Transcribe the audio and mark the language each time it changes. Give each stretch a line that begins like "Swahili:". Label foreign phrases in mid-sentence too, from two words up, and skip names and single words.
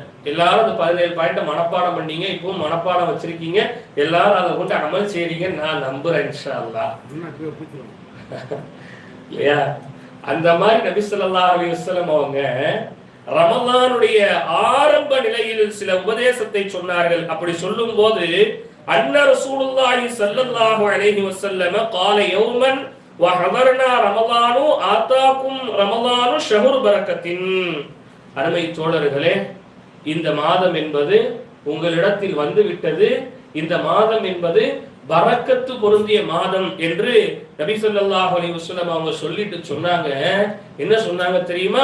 Tamil: எல்லாரும் அந்த 17 பாயிண்ட மனப்பாடம் பண்ணீங்க, இப்பவும் மனப்பாடம் வச்சிருக்கீங்க, எல்லாரும் அதை கொண்டு அமல் செய்றீங்க நான் நம்புறேன்
Arabic: إن شاء الله.
Tamil: இல்லையா? அந்த மாதிரி நபி
Arabic: صلى الله عليه وسلم
Tamil: அவங்க ரமலானுடைய ஆரம்ப நிலையில் சில உபதேசத்தை சொன்னார்கள். அப்படி சொல்லும் போது
Arabic: أن رسول الله صلى الله عليه وسلم قال يوما وحضرنا رمضان آتاكم رمضان شهر பரக்கத்தின்.
Tamil: அருமை தோழர்களே, இந்த மாதம் என்பது உங்களிடத்தில் வந்து விட்டது, இந்த மாதம் என்பது பரக்கத்து பொருந்திய மாதம் என்று நபி
Arabic: صلى الله عليه وسلم
Tamil: அவங்க சொல்லிட்டு சொன்னாங்க. என்ன சொன்னாங்க தெரியுமா?